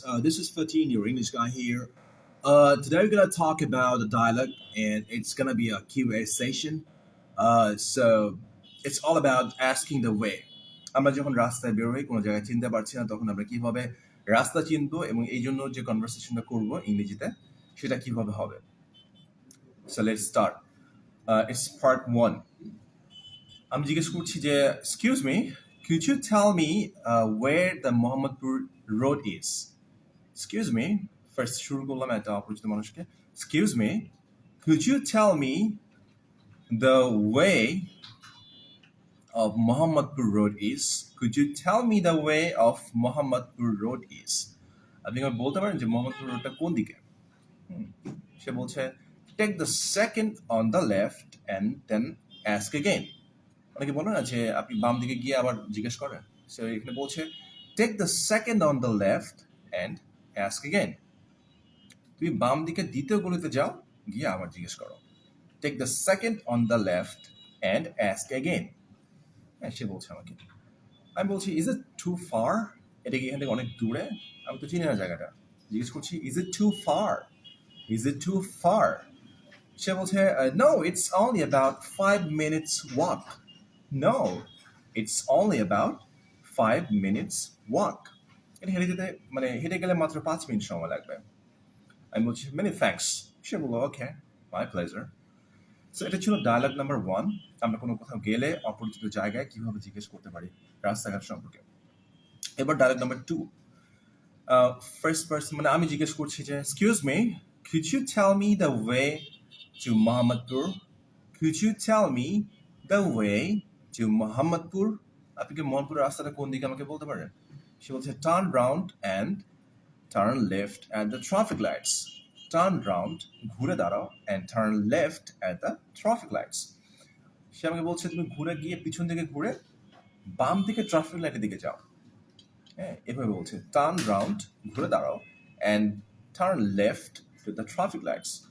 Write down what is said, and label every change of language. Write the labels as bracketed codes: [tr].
[en] This is 13, your English guy here. Today we're gonna talk about the dialogue, and it's gonna be a Q&A session. So it's all about asking the way. [bn] আমরা যখন রাস্তায় বের হই কোনো জায়গায় চিনতে পারছি না তখন আমরা কিভাবে রাস্তা চিনবো এবং এই জন্য যে কনভারসেশনটা করবো ইংরেজিতে সেটা কিভাবে হবে. [en] So let's start. It's part 1. [bn] আমি জিজ্ঞেস করছি যে [en] excuse me, could you tell me where the Mohammadpur road is? Excuse me, first [bn] শুরু করলাম একটা অপরিচিত মানুষকে. [en] Excuse me, could you tell me the way of Mohammadpur road is? Could you tell me the way of Mohammadpur road is? [bn] আপনি কি বলতে পারেন যে মোহাম্মদপুর রোডটা কোন দিকে? সে বলছে [en] take the second on the left and then ask again. [bn] অনেকে বলে না যে আপনি বাম দিকে গিয়ে আবার জিজ্ঞেস করেন. সো এখানে বলছে [en] take the second on the left and ask again. [bn] তুমি বাম দিকে দ্বিতীয় গলিতে যাও গিয়ে আবার জিজ্ঞেস করো. [en] Take the second on the left and ask again. [bn] হ্যাঁ সে বলছে আমাকে. আমি বলছি [en] is it too far? [bn] এটা কি এখান থেকে অনেক দূরে? আমি তো চিনি না জায়গাটা. জিজ্ঞেস করছি [en] is it too far? Is it too far? [bn] সে বলছে [en] no, it's only about 5 minutes walk. No, it's only about 5 minutes walk. [bn] এটা হেঁটে যেতে মানে হেঁটে গেলে মাত্র 5 মিনিট সময় লাগবে. আমি বলছি [en] many thanks. [bn] সে বললো [en] okay, my pleasure. [bn] সো এটা ছিল ডায়ালগ নাম্বার 1. আমরা কোনো কোথাও গেলে অপরিচিত জায়গায় কিভাবে জিজ্ঞেস করতে পারি রাস্তাঘাট সম্পর্কে. এবার ডায়ালগ নাম্বার 2. ফার্স্ট পারসন মানে আমি জিজ্ঞেস করছি যে [en] excuse me, could you tell me the way to Mohammadpur? Could you tell me the way to Mohammadpur? [bn] আপনি কি মোহাম্মদপুরের রাস্তাটা কোন দিকে আমাকে বলতে পারেন? সে বলছে [en] turn round and turn left at the traffic lights. Turn round, [bn] ঘুরে দাঁড়াও, [en] and turn left at the traffic lights. [bn] সে আমাকে বলছে তুমি ঘুরে গিয়ে পিছন দিকে ঘুরে বাম দিকে ট্রাফিক লাইটের দিকে যাও. হ্যাঁ এভাবে বলছে [en] turn round, [bn] ঘুরে দাঁড়াও, [en] and turn left to the traffic lights.